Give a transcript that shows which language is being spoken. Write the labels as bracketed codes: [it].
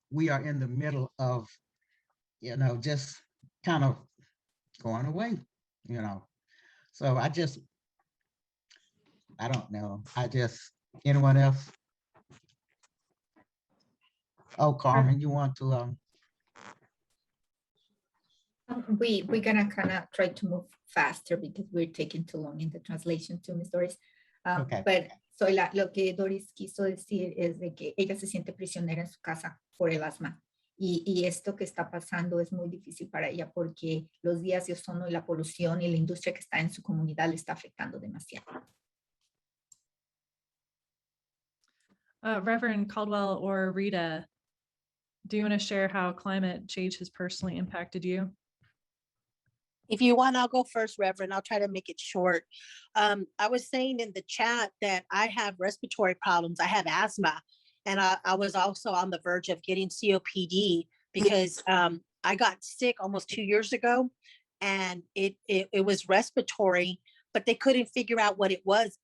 [en] We are in the middle of, just kind of going away, So I don't know. Anyone else? Oh, Carmen, you want to? We're gonna kind of try to move faster because we're taking too long in the translation to Miss Doris. Okay. [es] But lo que Doris quiso decir es de que ella se siente prisionera en su casa por el asma. Y esto que está pasando es muy difícil para ella porque los días de ozono y la polución y la industria que está en su comunidad le está afectando demasiado. [en] Reverend Caldwell or Rita, do you want to share how climate change has personally impacted you? If you want, I'll go first, Reverend. I'll try to make it short. I was saying in the chat that I have respiratory problems. I have asthma, and I was also on the verge of getting COPD because I got sick almost 2 years ago, and it was respiratory, but they couldn't figure out what it was.